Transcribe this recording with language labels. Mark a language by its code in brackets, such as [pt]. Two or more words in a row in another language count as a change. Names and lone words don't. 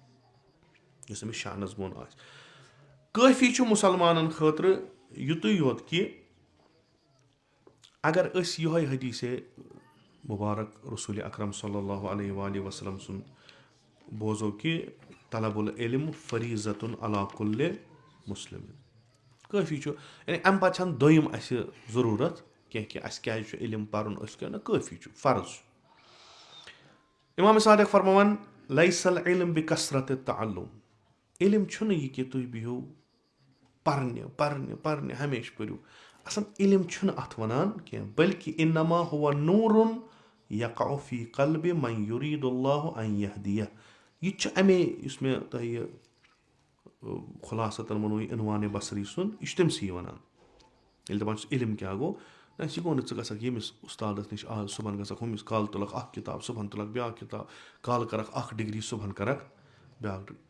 [ks] کٲفی چھُ مُسلمانن خٲطرٕ یُتُے یوت کہِ اگر أسۍ یِہوے حدیٖثے مُبارک رسول اکرم صلی اللہ علیہ وسلم سُنٛد بوزو کہِ [ar] طلب العلم فریٖضتُن علی کُلِ مُسلِم. [ks] کٲفی چھُ, یعنی امہِ پتہٕ چھنہٕ دوٚیِم اسہِ ضروٗرت کینٛہہ کہِ اسہِ کیازِ چھُ علم پرُن, أسۍ کیٛاہ نہٕ, کٲفی چھُ, فرض چھُ. امام صادق فرماوان [ar] لیس العلم بکثرت التعلم, [ks] علم چھُنہٕ یہِ کہِ تُہۍ بِہِو پرنہِ ہمیشہٕ پٔرِو. اصل علم چھُنہٕ اتھ ونان کینٛہہ, بلکہِ [ar] انما هو نورٌ یقع فی قلبِ من یُریٖدُ اللہ ان یہدیہ. [ks] یہِ تہِ چھُ امے یُس مےٚ تۄہہِ خُلاصتن ووٚنوُ یہِ عنوانِ بصری سُنٛد, یہِ چھُ تٔمسٕے ونان. ییٚلہِ دپان چھُس علم کیٛاہ گوٚو, یہِ گوٚو نہٕ ژٕ گژھکھ ییٚمِس اُستادس نِش آز, صبحن گژھکھ ہُمِس, کالہٕ تُلکھ اکھ کِتاب, صبحن تُلکھ بیاکھ کِتاب, کالہٕ کرکھ اکھ ڈگری, صبحن کرکھ بیاکھ ڈگری.